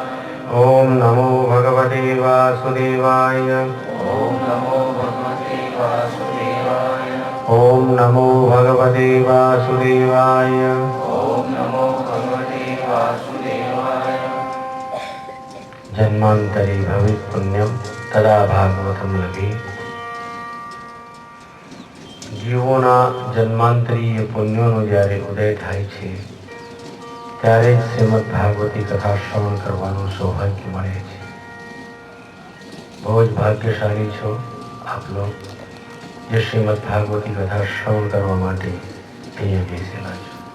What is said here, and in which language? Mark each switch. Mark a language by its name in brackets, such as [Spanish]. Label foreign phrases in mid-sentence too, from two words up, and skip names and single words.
[Sanskrit] ओम नमो भगवते वासुदेवाय। ओम नमो भगवते वासुदेवाय। ओम नमो भगवते वासुदेवाय। ओम नमो भगवते वासुदेवाय। जन्मांतरे भवित पुण्यम तदा भागवतम लगे। [Gujarati] જીવોના જન્માંતરીય પુણ્યોનો જ્યારે ઉદય થાય છે ત્યારે જ શ્રીમદ ભાગવતી કથા શ્રવણ કરવાનું સૌભાગ્ય મળે છે. બહુ જ ભાગ્યશાળી છો [Hindi] आप लोग [Gujarati] જે શ્રીમદ ભાગવતી કથા શ્રવણ કરવા માટે અહીંયા બેસેલા છો.